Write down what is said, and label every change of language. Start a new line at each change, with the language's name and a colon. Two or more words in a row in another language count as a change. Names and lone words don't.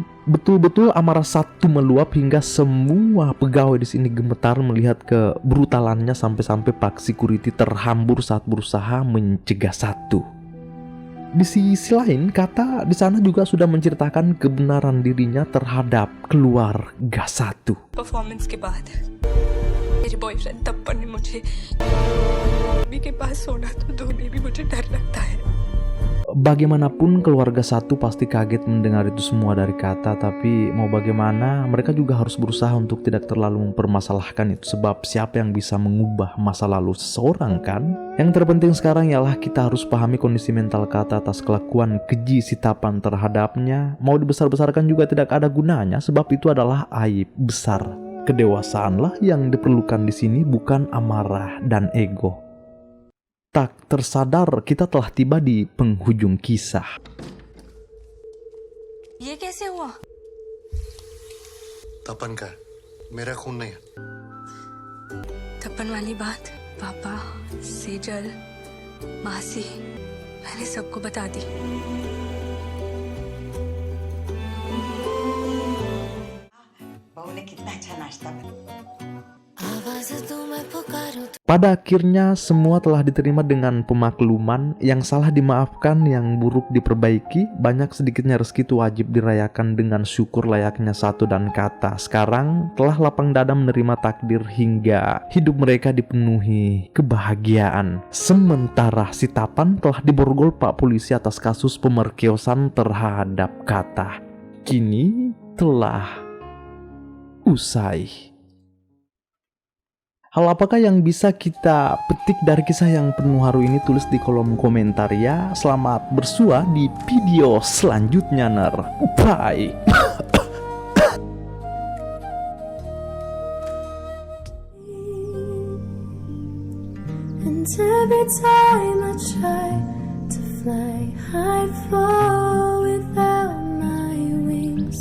Indonesian: Betul-betul amarah Satu meluap hingga semua pegawai di sini gemetar melihat kebrutalannya sampai-sampai Pak Security terhambur saat berusaha mencegah Satu. Di sisi lain, Kata di sana juga sudah menceritakan kebenaran dirinya terhadap keluarga satu.
Hindi: परफॉर्मेंस के बाद मेरे बॉयफ्रेंड तप्पन ने मुझे मम्मी के पास सोना तो धोने भी मुझे डर लगता है.
Indonesian: Bagaimanapun keluarga satu pasti kaget mendengar itu semua dari Kata, tapi mau bagaimana mereka juga harus berusaha untuk tidak terlalu mempermasalahkan itu, sebab siapa yang bisa mengubah masa lalu seseorang kan? Yang terpenting sekarang ialah kita harus pahami kondisi mental Kata atas kelakuan keji Sitapan terhadapnya. Mau dibesar-besarkan juga tidak ada gunanya, sebab itu adalah aib besar. Kedewasaanlah yang diperlukan di sini, bukan amarah dan ego. Tak tersadar kita telah tiba di penghujung kisah.
Hindi: ये कैसे हुआ? तपन का मेरा खून नहीं है. तप्पन वाली बात पापा, सेजल, मासी, मैंने सबको बता दी. बहू ने कितना अच्छा नाश्ता बनाया.
Indonesian: Pada akhirnya semua telah diterima dengan pemakluman, yang salah dimaafkan, yang buruk diperbaiki. Banyak sedikitnya rezeki itu wajib dirayakan dengan syukur layaknya Satu dan Kata. Sekarang telah lapang dada menerima takdir hingga hidup mereka dipenuhi kebahagiaan. Sementara Sitapan telah diborgol Pak Polisi atas kasus pemerkosaan terhadap Kata. Kini telah usai. Hal apakah yang bisa kita petik dari kisah yang penuh haru ini? Tulis di kolom komentar ya. Selamat bersua di video selanjutnya, ner. Bye.
English: And every time I try to fly, I fall without my wings.